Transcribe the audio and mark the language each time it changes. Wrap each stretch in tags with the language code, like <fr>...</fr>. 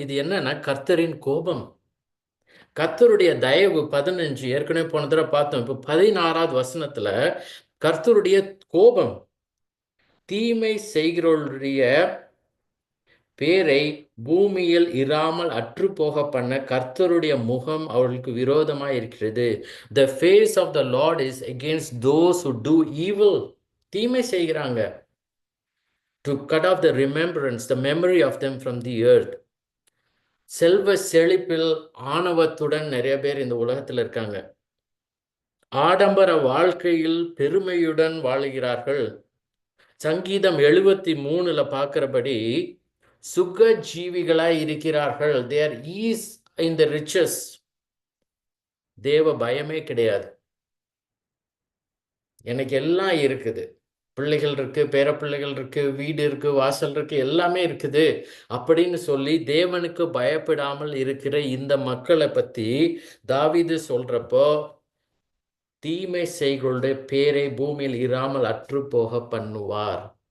<ta>இது என்னன்னா கர்த்தரின் கோபம். கர்த்தருடைய தயவு 15 ஏற்கனவே போன தடவை பார்த்தோம். இப்போ 16வது வசனத்துல கர்த்தருடைய கோபம், தீமை செய்கிறவருடைய பேரை பூமியில் இராமல் அற்று போக பண்ண கர்த்தருடைய முகம் அவர்களுக்கு விரோதமாக இருக்கிறது.</ta> <en>The face of the Lord is against those who do evil.</en> <ta>தீமை செய்கிறாங்க.</ta> <en>To cut off the remembrance, the memory of them from the earth.</en> <ta>செல்வ செழிப்பில் ஆணவத்துடன் நிறைய பேர் இந்த உலகத்தில் இருக்காங்க. ஆடம்பர வாழ்க்கையில் பெருமையுடன் வாழுகிறார்கள். சங்கீதம் 73ல பார்க்கிறபடி சுக ஜீவிகளாய் இருக்கிறார்கள்.</ta> <en>they are ease in the riches.</en> <ta>தேவ பயமே கிடையாது. எனக்கு எல்லாம் இருக்குது, பிள்ளைகள் இருக்கு, பேர பிள்ளைகள் இருக்கு, வீடு இருக்கு, வாசல் இருக்கு, எல்லாமே இருக்குது அப்படின்னு சொல்லி தேவனுக்கு பயப்படாமல் இருக்கிற இந்த மக்களை பத்தி தாவீது சொல்றப்போ, தீமை செய்களுடைய பேரை பூமியில் இராமல் அற்று போக பண்ணுவார்.</ta>